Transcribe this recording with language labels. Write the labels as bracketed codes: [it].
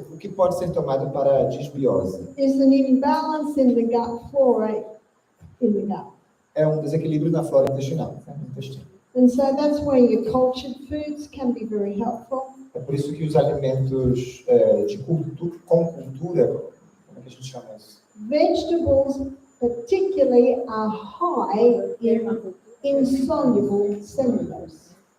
[pt] O que pode ser tomado para a disbiose? [en] is an imbalance in the gut flora in the gut. [pt] É um desequilíbrio na flora intestinal, né, no intestino. [en] And so that's where your cultured foods can be very helpful. [pt] É por isso que os alimentos com cultura, como é que a gente chama isso? [en] Vegetables particularly are high in insoluble cellulose.